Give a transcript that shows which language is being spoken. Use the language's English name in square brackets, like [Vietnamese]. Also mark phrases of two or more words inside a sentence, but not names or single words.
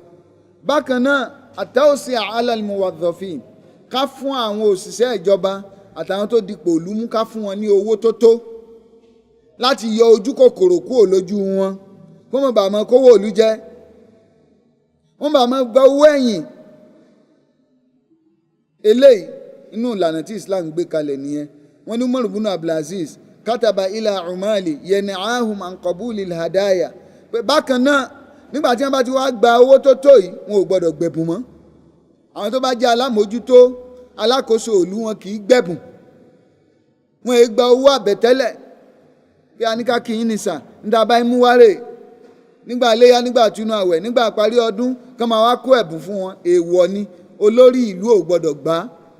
[Yoruba] Bákan náà àtàwọ̀sí [Arabic] على الموظفين [Yoruba] ká fún àwọn òṣìṣẹ́ ìjọba àtàwọn tó dipò ìlú mú ká fún wọn ní owó tó tó láti yọ ojú kòkòrò kúrò lójú wọn kó mọ̀ bá mọ́ kówó ìlú jẹ́ wọ́n bá mọ́ gba owó ẹ̀yìn. Eléyìí inú ìlànà tí Islam gbé kalẹ̀ nìyẹn. Wọ́n ní Umar bin Abdulaziz [Arabic] كتب إلى عماله ينهاهم عن قبول الهدايا. [Yoruba] Bákan náà nígbà tí wọ́n bá ti wá gba owó tó tó yìí wọn ò gbọ́dọ̀ gbẹ̀bùn mọ́. Àwọn tó bá jẹ́ alámòójútó alákòóso ìlú wọn kì í gbẹ̀bùn. Wọ́n èé gba owó àbẹ̀tẹ́lẹ̀ bí a ní ká kí yín ní sà ń dábàá imú wárè nígbà iléyá nígbà túnú àwẹ̀ nígbà parí ọdún kán máa wá kó ẹ̀bùn fún wọn èèwọ̀ ni olórí ìlú ò gbọ́dọ̀ gbà á.